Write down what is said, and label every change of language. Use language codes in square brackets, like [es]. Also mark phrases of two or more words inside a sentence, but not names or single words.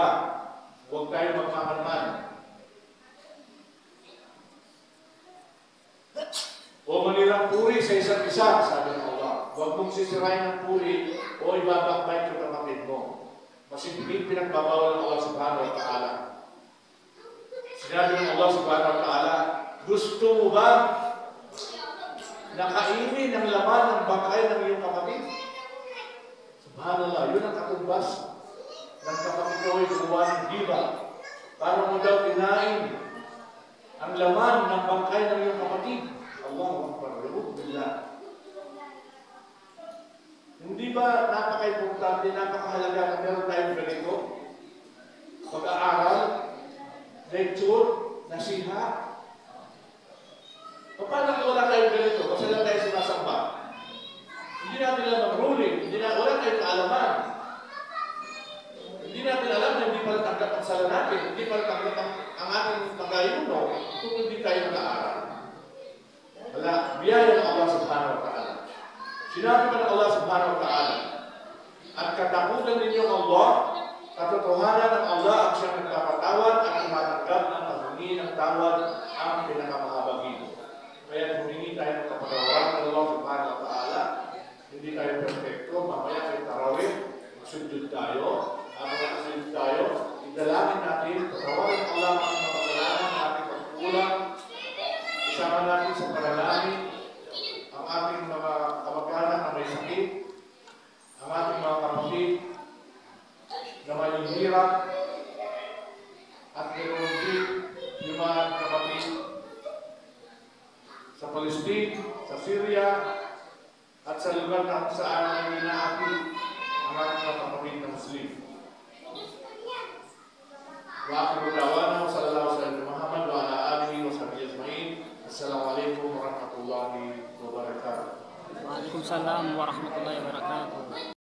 [tl] Huwag tayo magmamanman. O manirang puri sa isa't isa, sabi ng Allah. Huwag mong sisirain ang puri o ibabakbay yung kapatid mo. Masigit pinagbabawal ng Allah [ar] سبحانه وتعالى. [tl] Sinabi ng Allah [ar] سبحانه وتعالى, [tl] gusto mo ba nakainin ang laman ng bangkay ng iyong kapatid? Subhanallah, yun ang katumbas ng kapatid ko ay gumawa ng giba. Para mo daw kinain ang laman ng bangkay ng iyong kapatid. [ar] الله أكبر، بالله. [tl] Hindi ba napaka-importante, napakahalaga na meron tayong ganito? Pag-aaral, lecture, nasiha. Paano kung wala tayong ganito? Basta lang tayo sinasamba. Hindi natin alam ang ruling, wala tayong kaalaman. Hindi natin alam na hindi pala tanggap ang sala natin, hindi pala tanggap ang ating pag-ayuno kung hindi tayo nag-aaral. Wala, biyaya ng Allah [ar] سبحانه وتعالى. [tl] Sinabi pa ng Allah [ar] سبحانه وتعالى, [tl] at katakutan ninyong Allah, katotohanan ng Allah ang siyang nagpapatawad at tumatanggap ng paghingi ng tawad ang pinakamahabagin. Kaya humingi tayo ng kapatawaran ng Allah [ar] سبحانه وتعالى. [tl] Hindi tayo perfecto, mamaya kayo tarawih, magsujud tayo, magsujud tayo, idalangin natin, patawaran ng Allah ang mga kasalanan ng ating pagkukulang, isama natin sa panalangin ang ating mga kamag-anak na may sakit, ang ating mga kapatid na may hirap, at ganoon din yung mga kapatid sa Palestine, sa Syria, at sa lugar na kung saan ay inaati ang ating mga kapatid na Muslim. [ar] وآخر دعوانا وصلى الله عليه ومحمد وعلى آله وصحبه أجمعين. السلام عليكم ورحمة الله وبركاته. وعليكم السلام ورحمة الله وبركاته.